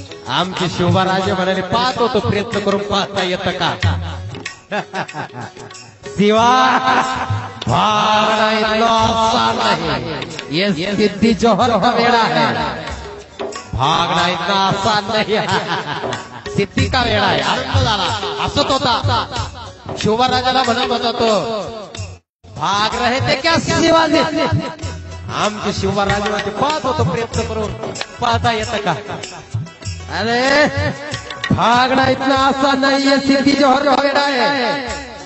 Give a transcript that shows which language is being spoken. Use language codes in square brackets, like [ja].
[mr] आमचे शिवराजे म्हणाले पाहत होतो, प्रयत्न करून पाहता येतं का. [hi] शिवा भागना इतना आसान नहीं, ये सिद्धी जोहर का वेड़ा है. भागना इतना आसान नहीं है, सिद्धी का वेड़ा है. [mr] आनंद झाला, हसत होता. शिवराजाला म्हणत होता तो, [hi] भाग रहे थे क्या शिवाजी. [mr] आमचे शिवराजे मध्ये पाहत होतो, प्रयत्न करून पाहता येतं का. [hi] अरे भागना इतना आसान नहीं है, सिद्धी जोहर का वेड़ा है.